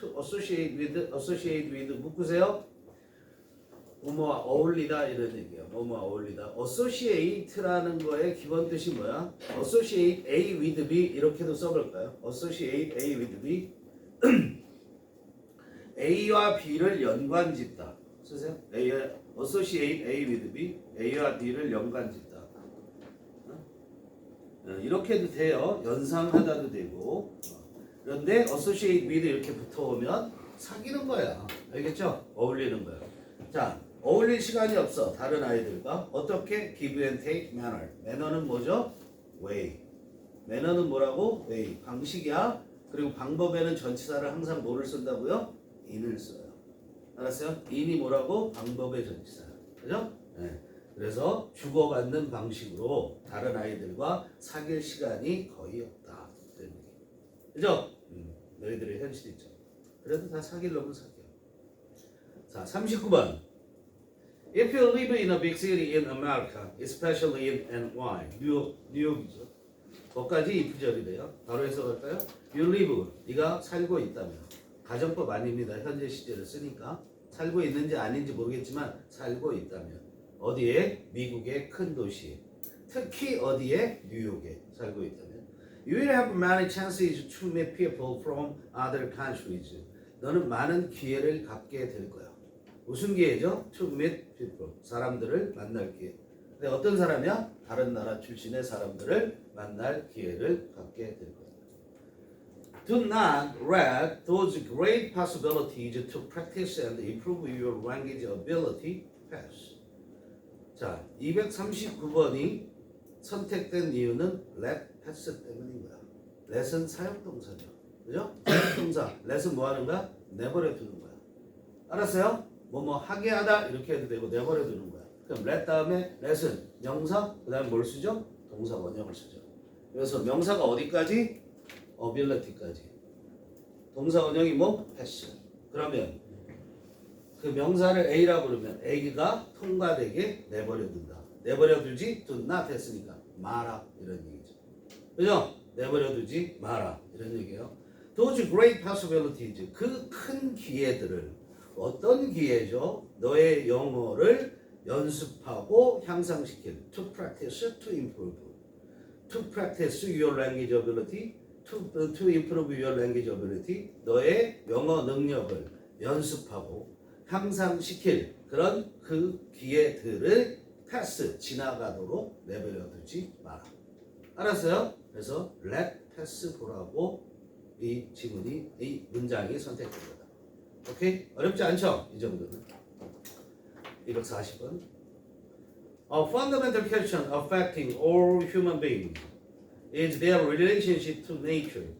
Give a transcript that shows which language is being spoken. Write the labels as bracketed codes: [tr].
[en] To associate with [ko] 묶으세요. 뭐뭐와 어울리다 이런 얘기예요. 뭐뭐와 어울리다. associate라는 거의 기본 뜻이 뭐야? [en] associate A with B [ko] 이렇게도 써볼까요? [en] associate A with B [ko] A와 B를 연관짓다. 쓰세요. [en] associate A with B [ko] A와 B를 연관짓다. 이렇게도 돼요. 연상하다도 되고. 그런데 associate with 이렇게 붙어오면 사귀는 거야. 알겠죠? 어울리는 거야. 자, 어울릴 시간이 없어. 다른 아이들과. 어떻게? [en] give and take manner. [ko] 매너는 뭐죠? [en] way. [ko] 매너는 뭐라고? way. 방식이야. 그리고 방법에는 전치사를 항상 뭐를 쓴다고요? in을 써요. 알았어요? in이 뭐라고? 방법의 전치사야. 그죠? 네. 그래서 주고받는 방식으로 다른 아이들과 사귈 시간이 거의 없다. 그죠? 너희들의 현실이죠. 그래도 다 사귀려면 사겨. 자, 39번. [en] If you live in a big city in America, especially in NY, [ko] 뉴욕이죠. 거기까지 이 구절이래요. 바로 해석할까요? [en] You live, [ko] 네가 살고 있다면. 가정법 아닙니다. 현재 시제를 쓰니까. 살고 있는지 아닌지 모르겠지만 살고 있다면. 어디에? 미국의 큰 도시에. 특히 어디에? 뉴욕에 살고 있다면. [en] You will have many chances to meet people from other countries. [ko] 너는 많은 기회를 갖게 될 거야. 무슨 기회죠? [en] To meet people. [ko] 사람들을 만날 기회. 근데 어떤 사람이야? 다른 나라 출신의 사람들을 만날 기회를 갖게 될 거야. [en] Do not let those great possibilities to practice and improve your language ability pass. [ko] 자, 239번이 선택된 이유는 let pass 때문인 거야. let은 사역동사죠. 그죠? 사역동사. let은 뭐 하는 거야? 내버려 두는 거야. 알았어요? 뭐 하게 하다 이렇게 해도 되고 내버려 두는 거야. 그럼 let 다음에 let은 명사, 그 다음에 뭘 쓰죠? 동사 원형을 쓰죠. 그래서 명사가 어디까지? ability까지. 동사 원형이 뭐? pass. 그러면 그 명사를 A라고 그러면 A가 통과되게 내버려 둔다. 내버려 두지 do not 했으니까 마라 이런 얘기죠. 그죠? 내버려 두지 마라 이런 얘기예요. [en] Those great possibilities [ko] 그 큰 기회들을 어떤 기회죠? 너의 영어를 연습하고 향상시키는 [en] to practice, to improve. To practice your language ability, to improve your language ability. [ko] 너의 영어 능력을 연습하고 향상시킬 그런 그 기회들을 패스, 지나가도록 내버려 두지 마라. 알았어요? 그래서 let pass 보라고 이 지문이, 이 문장이 선택된 거다. 오케이? 어렵지 않죠? 이 정도는. 240번. [en] A fundamental question affecting all human beings is their relationship to nature.